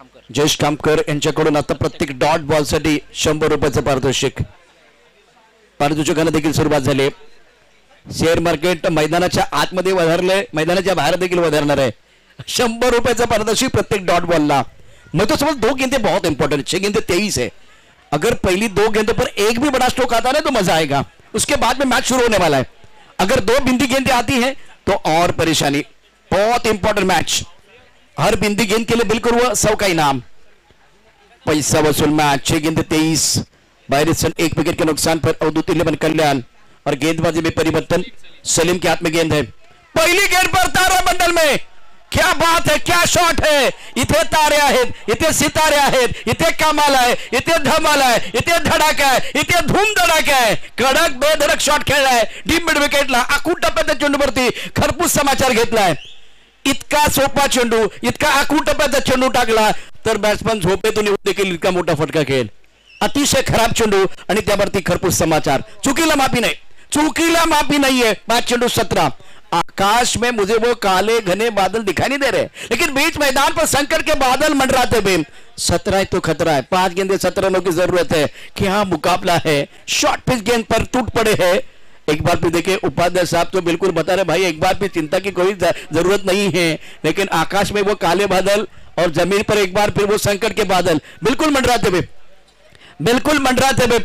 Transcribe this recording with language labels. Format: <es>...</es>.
<mr>जयेश खामकर यांच्याकडून आता प्रत्येक डॉट बॉलसाठी 100 रुपयाचं पारितोषिकाने देखील सुरुवात झाली। शेअर मार्केट मैदानाच्या आतमध्ये वधारले, मैदानाच्या बाहेर देखील वधारणार आहे। 100 रुपयाचं पारितोषिक प्रत्येक डॉट बॉलला।</mr> <hi>मैं तो समझ 2 गेंदे बहुत इंपॉर्टेंट, 6 गेंदे 23 है। अगर पहली 2 गेंदों पर एक भी बड़ा स्ट्रोक आता है तो मजा आएगा, उसके बाद में मैच शुरू होने वाला है। अगर 2 बिंदी गेंदें आती हैं तो और परेशानी। बहुत इंपॉर्टेंट मैच, हर बिंदी गेंद के लिए बिल्कुल वो 100 का इनाम, पैसा वसूल मैच। 6 गेंदे 23, 22 रन 1 विकेट के नुकसान पर अवधूत 11 कल्याण। और गेंदबाजी में परिवर्तन, सलीम के हाथ में गेंद है, पहली गेंद पर तारामंडल में। क्या बात है, क्या शॉट है, इतना</hi> <mr>इथे तारे आहेत, इथे सितारे आहेत, इथे कमाल आहे, इथे धमाल आहे, इथे धडाका आहे, इथे धूम धडाका आहे. कडक बेधडक शॉट खेळलाय डीप मिड विकेटला. आखूड टप्प्याच्या चेंडूवरती खरपूस समाचार घेतलाय. इतका सोपा चेंडू, इतका आखूड टप्प्याचा चेंडू टाकला तर बॅट्समन झोपेतून येऊन देखील इतका मोठा फटका खेळ. अतिशय खराब चेंडू आणि त्यावरती खरपूस समाचार. चुकीला माफी नहीं, चुकीला माफी नहीं है. 5 चेंडू 17.</mr> <hi>आकाश में मुझे वो काले घने बादल दिखाई नहीं दे रहे, लेकिन बीच मैदान पर संकट के बादल मंडराते हुए 17 है तो खतरा है. 5 गेंदे 17 रनों की जरूरत है. क्या मुकाबला है. शॉर्ट पिच गेंद पर टूट पड़े हैं. एक बार भी देखिए उपाध्याय साहब तो बिल्कुल बता रहे भाई एक बार भी चिंता की कोई जरूरत नहीं है, लेकिन आकाश में वो काले बादल और जमीन पर एक बार फिर वो संकट के बादल बिल्कुल मंडराते हुए, बिल्कुल मंडराते हुए.</hi>